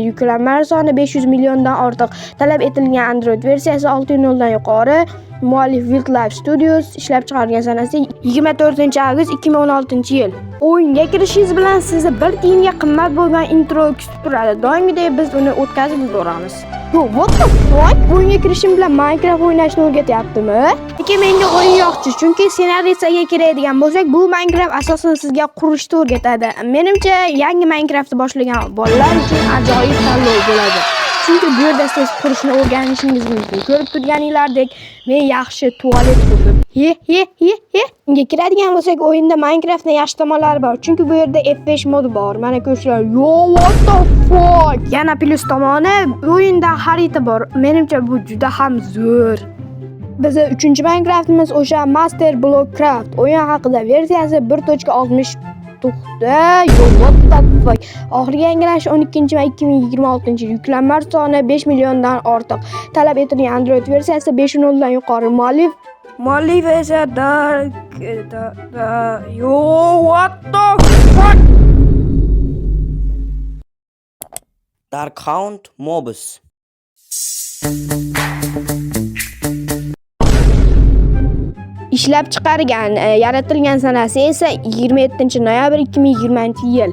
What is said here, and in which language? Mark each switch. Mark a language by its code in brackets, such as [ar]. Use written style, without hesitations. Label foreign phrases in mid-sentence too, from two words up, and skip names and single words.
[uz] Yuklanmalar soni 500 milliondan ortiq. Talab etilgan Android versiyasi 6.0 dan yuqori. Muallif Wildlife Studios. Ishlab chiqarilgan sanasi 24-avgust 2016-yil. O'yinga kirishingiz bilan sizni 1 tiyinga qimmat bo'lgan intro kutib turadi. Doimgidek biz uni o'tkazib yuboramiz. [en] Yo, what the fuck? [uz] O'yinga kirishim bilan Minecraft o'ynashni o'rgatyaptimi? Lekin menga o'yin yoqchi, chunki ssenariysiga kiradigan bo'lsak, bu Minecraft asosan sizga qurishni o'rgatadi. Menimcha, yangi Minecraftni boshlagan bolalar uchun ajoyib tanlov bo'ladi. Chunki bu yerda siz qurishni o'rganishingiz mumkin. Ko'rib turganinglardek, men yaxshi tualet qurdim. Unga kiradigan bo'lsak, o'yinda Minecraftning yaxshi tomonlari bor. Chunki bu yerda F5 modi bor. Mana ko'rishlar. [en] Yo, what the fuck? [uz] Yana plus tomoni, o'yinda xarita bor. Menimcha bu juda ham zo'r. Bizning 3-Minecraftimiz o'sha Master Blockcraft. O'yin haqida versiyasi 1.60. [en] Yo, what the fuck? [uz] Oxirgi yangilanish 12-may 2026-yil. Yuklanmalar soni 5 milliondan ortiq. Talab etilgan Android versiyasi 5.0 dan yuqori. Muallif esa [en] yo, what the fuck? [uz] Darkhound Mobs. Ishlab chiqargan, yaratilgan sanasi esa 27-noyabr 2020-yil.